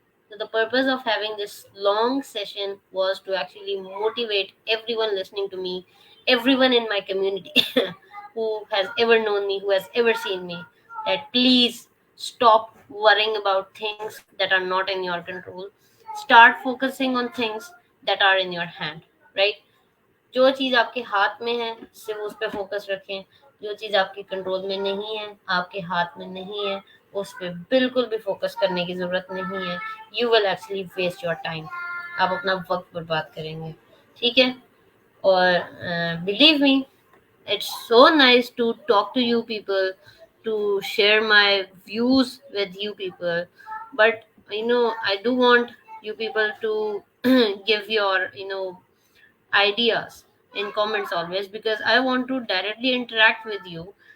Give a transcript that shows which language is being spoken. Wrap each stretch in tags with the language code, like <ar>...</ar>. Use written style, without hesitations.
<en>So the purpose of having this long session was to actually motivate everyone listening to me, everyone in my community who has ever known me, who has ever seen me, that please stop worrying about things that are not in your control. Start focusing on things that are in your hand, right?</en> <hi>जो चीज़ आपके हाथ में है सिर्फ उस पर focus रखें. जो चीज़ आपके कंट्रोल में नहीं है, आपके हाथ में नहीं है, उस पर बिल्कुल भी फोकस करने की ज़रूरत नहीं है.</hi> <en>You will actually waste your time.</en> <hi>आप अपना वक्त बर्बाद करेंगे. ठीक है.</hi> <en>और believe me, it's so nice to talk to you people, to share my views with you people. But I do want you people to give your ideas in comments always, because I want to directly interact with you.</en>